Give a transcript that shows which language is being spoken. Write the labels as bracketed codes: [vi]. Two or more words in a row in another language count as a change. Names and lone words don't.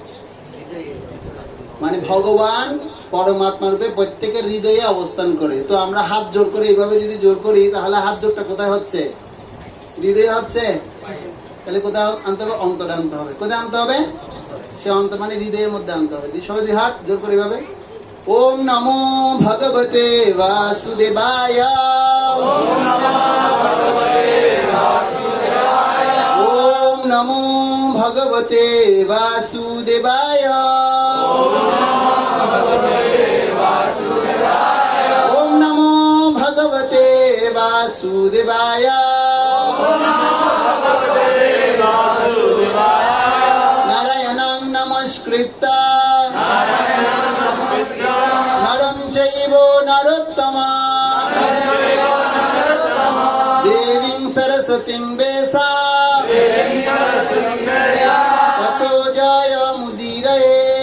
[bn] মানে ভগবান পরমাত্মা রূপে প্রত্যেকের হৃদয়ে অবস্থান করে। তো আমরা হাত জোর করে এইভাবে যদি জোর করি তাহলে হাত জোরটা কোথায় হচ্ছে? হৃদয়ে হচ্ছে। তাহলে কোথায় আনতে হবে? অন্তরে আনতে হবে। কোথায় আনতে হবে? সে অন্তর মানে হৃদয়ের মধ্যে আনতে হবে। সবাই দুই হাত জোর করে এভাবে [sa] ওম নমো ভগবতে বাসুদেবায়। ওম নমো ভগবতে বাসুদেবায়। ওম নমো ভগবতে বাসুদেবায়। ওম নমো ভগবতে বাসুদেবায়। নারায়ণং নমস্কৃত্য নরং চৈব নরোত্তমং দেবীং সরস্বতীং বেশা ততো জয় মুদিরয়ে।